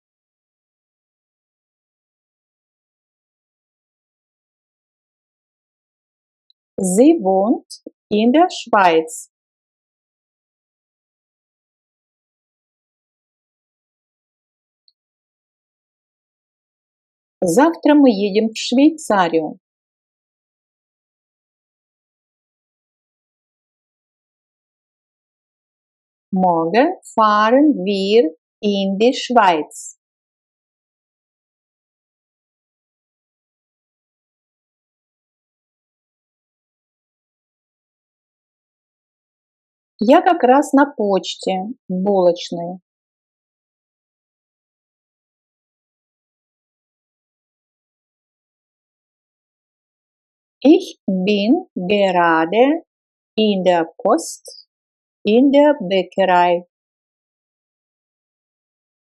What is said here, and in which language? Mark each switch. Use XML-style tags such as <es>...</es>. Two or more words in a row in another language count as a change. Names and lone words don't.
<de>Sie wohnt in der Schweiz.</de> <ru>Завтра мы едем в Швейцарию.</ru> <de>Morgen fahren wir in die Schweiz.</de> <ru>Я как раз на почте, в булочной.</ru> <de>Ich bin gerade in der Post in der Bäckerei.</de>